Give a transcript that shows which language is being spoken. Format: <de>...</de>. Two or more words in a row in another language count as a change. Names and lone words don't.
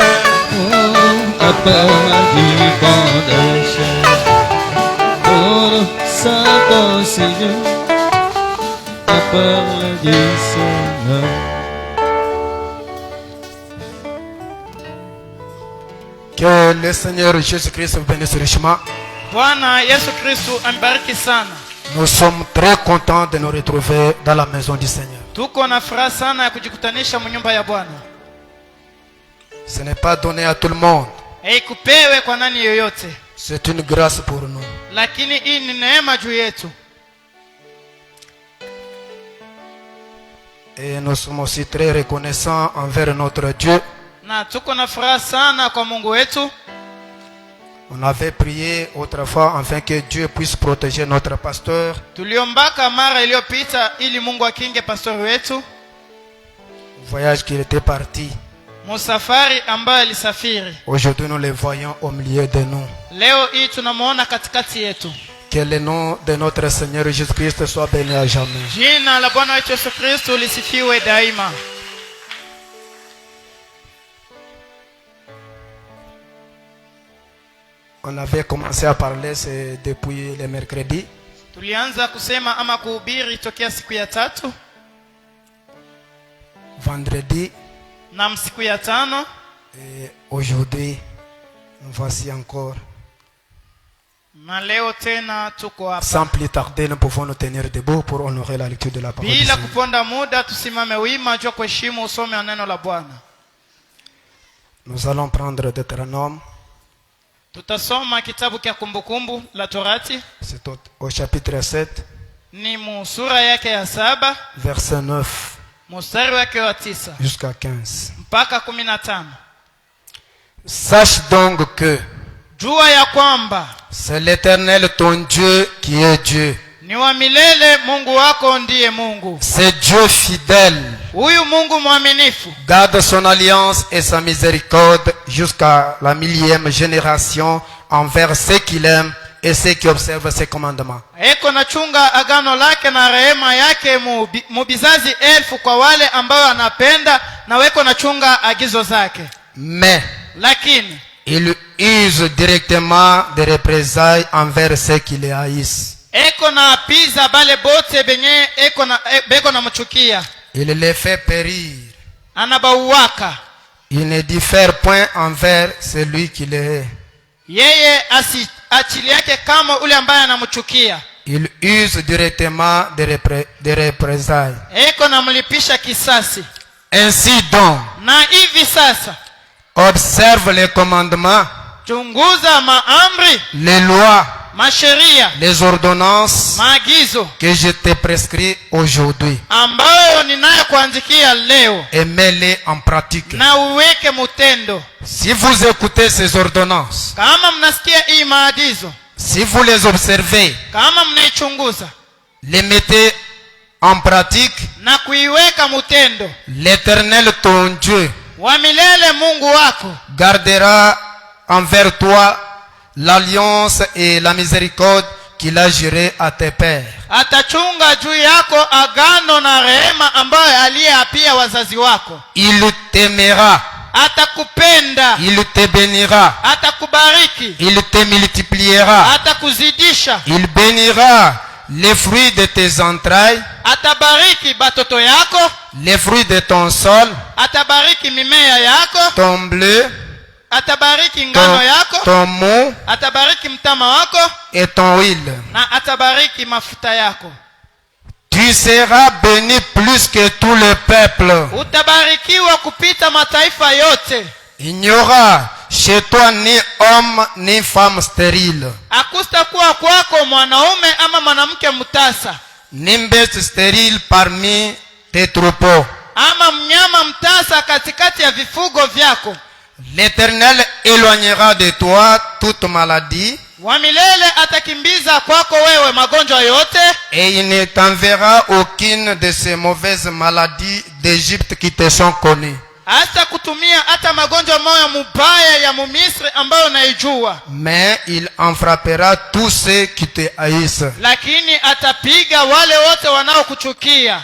<fr>à parler du bon chemin. Nous nous sentons si bien à parler du Seigneur. Que le Seigneur Jésus-Christ vous bénisse richement.</fr> <sw>Bwana Yesu Kristo ambariki sana.</sw> <fr>Nous sommes très contents de nous retrouver dans la maison du Seigneur.</fr> <sw>Tuko na furaha sana ya kujikutanisha mnyumba ya Bwana.</sw> <fr>Ce n'est pas donné à tout le monde.</fr> <sw>Haikupewe kwa nani yoyote,</sw> <fr>C'est une grâce pour nous.</fr> <sw>lakini hii ni neema juu yetu.</sw> <fr>Et nous sommes aussi très reconnaissants envers notre Dieu.</fr> <sw>Na tuko na furaha sana kwa Mungu wetu.</sw> <fr>On avait prié autrefois afin que Dieu puisse protéger notre pasteur.</fr> <sw>Tuliombaka mara iliyopita ili Mungu akinge pastori wetu</sw> <fr>Voyage qu'il était parti.</fr> <sw>musafari ambayo alisafiri.</sw> <fr>Aujourd'hui, nous le voyons au milieu de nous.</fr> <sw>Leo hii tunamuona katikati yetu.</sw> <fr>Que le nom de notre Seigneur Jésus-Christ soit béni à jamais.</fr> <sw>Jina la Bwana wetu Yesu Kristo lisifiwe daima.</sw> <fr>On avait commencé à parler, c'est depuis le mercredi.</fr> <sw>Tulianza kusema ama kuhubiri tokea siku ya tatu</sw> <fr>Vendredi.</fr> <sw>na siku ya tano.</sw> <fr>Et aujourd'hui, nous voici encore.</fr> <sw>Na leo tena tuko hapa.</sw> <fr>Sans plus tarder, nous pouvons nous tenir debout pour honorer la lecture de la parole.</fr> <sw>Bila kuponda muda tusimame wima juu kuheshimu usome wa neno la Bwana.</sw> <fr>Nous allons prendre Deutéronome.</fr> <sw>Tutasoma kitabu cha kumbukumbu la Torati,</sw> <fr>C'est au chapitre 7,</fr> <sw>ni sura yake ya 7</sw> <fr>verset 9</fr> <sw>mstari wake wa 9</sw> <fr>jusqu'à 15.</fr> <sw>mpaka 15.</sw> <fr>Sache donc que</fr> <sw>Jua ya kwamba</sw> <fr>c'est l'Éternel ton Dieu qui est Dieu.</fr> <sw>ni wa milele, Mungu wako ndiye Mungu.</sw> <fr>C'est Dieu fidèle.</fr> <sw>Huyu Mungu mwaminifu,</sw> <fr>Garde son alliance et sa miséricorde jusqu'à la 1000e génération envers ceux qu'il aime et ceux qui observent ses commandements.</fr> <sw>eko na chunga agano lake na rehema yake mubizazi 1000 kwa wale ambao anapenda na weko na chunga agizo zake.</sw> <fr>Mais</fr> <sw>Lakini</sw> <fr>il use directement des représailles envers ceux qui les haïssent.</fr> <sw>eko na apiza bale bote benye beko na mchukia,</sw> <fr>Il les fait périr.</fr> <sw>anabauwaka.</sw> <fr>Il ne diffère point envers celui qui les hait.</fr> <sw>Yeye achili yake kama ule ambaye anamchukia.</sw> <fr>Il use directement des représailles.</fr> <sw>Eko na mlipisha kisasi.</sw> <fr>Ainsi donc,</fr> <sw>Na hivi sasa</sw> <fr>observe les commandements,</fr> <sw>chunguza maamri,</sw> <fr>les lois,</fr> <sw>masheria,</sw> <fr>les ordonnances</fr> <sw>maagizo</sw> <fr>que je te prescris aujourd'hui,</fr> <sw>ambayo ninayokuandikia leo,</sw> <fr>et mets-les en pratique.</fr> <sw>na uweke mutendo.</sw> <fr>Si vous écoutez ces ordonnances,</fr> <sw>Kama mnasikia hii maagizo,</sw> <fr>si vous les observez,</fr> <sw>kama mnaichunguza</sw> <fr>les mettez en pratique,</fr> <sw>na kuiweka mutendo,</sw> <fr>l'Éternel ton Dieu</fr> <sw>wa milele Mungu wako</sw> <fr>gardera envers toi l'alliance et la miséricorde qu'il a juré à tes pères.</fr> <sw>atachunga juu yako agano na rehema ambayo aliyeapia wazazi wako.</sw> <fr>Il t'aimera,</fr> <sw>Atakupenda,</sw> <fr>il te bénira,</fr> <sw>atakubariki,</sw> <fr>il te multipliera,</fr> <sw>atakuzidisha,</sw> <fr>il bénira les fruits de tes entrailles,</fr> <sw>atabariki batoto yako,</sw> <fr>les fruits de ton sol,</fr> <sw>atabariki mimea yako,</sw> <fr>ton bleu,</fr> <sw>atabariki ngano yako,</sw> <fr>ton mou</fr> <sw>atabariki mtama wako,</sw> <fr>et ton huile.</fr> <sw>na atabariki mafuta yako.</sw> <fr>Tu seras béni plus que tous les peuples.</fr> <sw>Utabarikiwa kupita mataifa yote.</sw> <fr>Il n'y aura chez toi ni homme ni femme stérile,</fr> <sw>Akustakuwa kwako mwanaume ama mwanamke mtasa,</sw> <fr>ni bête stérile parmi tes troupeaux.</fr> <sw>ama mnyama mtasa katikati ya vifugo vyako.</sw> <fr>L'Éternel éloignera de toi toute maladie,</fr> <sw>Wa milele atakimbiza kwako wewe magonjwa yote,</sw> <fr>et il ne t'enverra aucune de ces mauvaises maladies d'Égypte qui te sont connues.</fr> <sw>hata kutumia hata magonjwa moya mubaya ya Mumisri ambayo naijua.</sw> <fr>Mais il en frappera tous ceux qui te haïssent.</fr> <sw>Lakini atapiga wale wote wanaokuchukia.</sw>